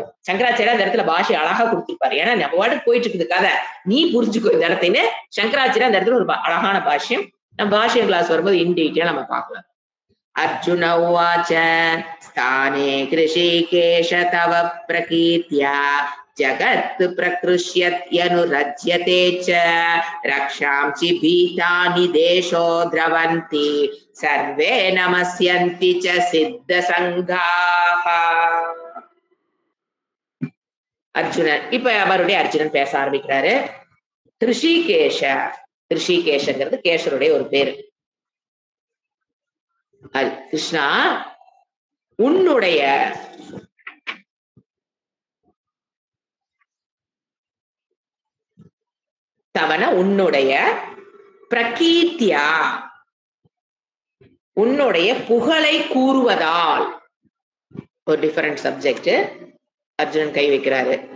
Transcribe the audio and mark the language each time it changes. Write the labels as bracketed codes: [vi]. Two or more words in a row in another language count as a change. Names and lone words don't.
[ta] சங்கராச்சாரியா அந்த இடத்துல பாஷை அழகா கொடுத்திருப்பாரு. ஏன்னா நம்ம வாட்டுக்கு போயிட்டு இருக்குது கதை, நீ புரிஞ்சுக்கோ இந்த இடத்தைன்னு சங்கராச்சாரியா அந்த இடத்துல ஒரு அழகான பாஷ்யம். நம்ம பாஷ்யம் கிளாஸ் வரும்போது [en] in detail [ta] நம்ம பார்க்கலாம். [sa] अर्जुन उवाच स्थाने हृषीकेश तव प्रकीर्त्या जगत् प्रकृष्यत्यनुरज्यते च रक्षांसि भीतानि देशो द्रवन्ति सर्वे नमस्यन्ति च सिद्धसङ्घाः. [ta] அர்ஜுனன் இப்ப மறுபடியும் அர்ஜுனன் பேச ஆரம்பிக்கிறாரு. ரிஷிகேஷ, ரிஷிகேஷங்கிறது கேஷருடைய ஒரு பேரு. கிருஷ்ணா, உன்னுடைய தவன உன்னுடைய பிரகீர்த்தியா, உன்னுடைய புகழை கூறுவதால், ஒரு [en] different subject [ta] அர்ஜுனன் கை வைக்கிறாரு.